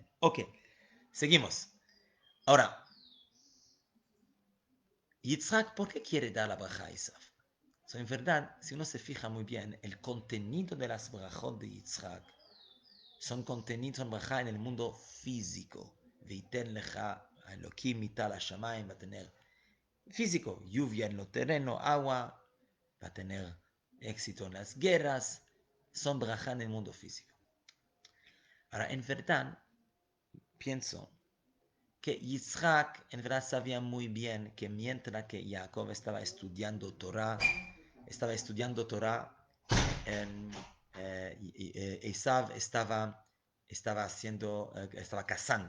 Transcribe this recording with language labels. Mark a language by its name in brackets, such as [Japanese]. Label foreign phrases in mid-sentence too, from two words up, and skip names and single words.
[Spanish] Ok, seguimos. Ahora, Yitzhak, ¿por qué quiere dar la braja a Esav? En verdad, si uno se fija muy bien, el contenido de las brajot de Yitzhak son contenidos en braja en el mundo físico. [Hebrew] ויתן לך האלהים מטל השמים, [Spanish] va a tener físico, lluvia en lo terreno, agua, va a tener éxito en las guerras, son braja en el mundo físico. Ahora, en verdad, pienso que Yitzhak en verdad sabía muy bien que mientras que Jacob estaba estudiando Torah, Esav estaba cazando.